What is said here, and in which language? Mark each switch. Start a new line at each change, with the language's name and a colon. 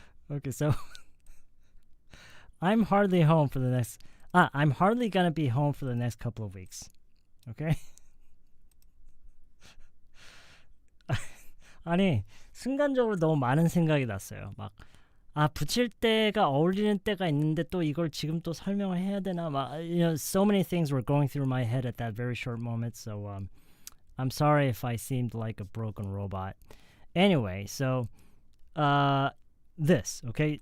English: Okay, so I'm hardly home for the next I'm hardly gonna be home for the next couple of weeks. Okay?
Korean: 아니 순간적으로 너무 많은 생각이 났어요. 막 붙일 때가 어울리는 때가 있는데 또 이걸 지금 또 설명을 해야 되나 막
English: so many things were going through my head at that very short moment. So I'm sorry if I seemed like a broken robot. Anyway, so this okay.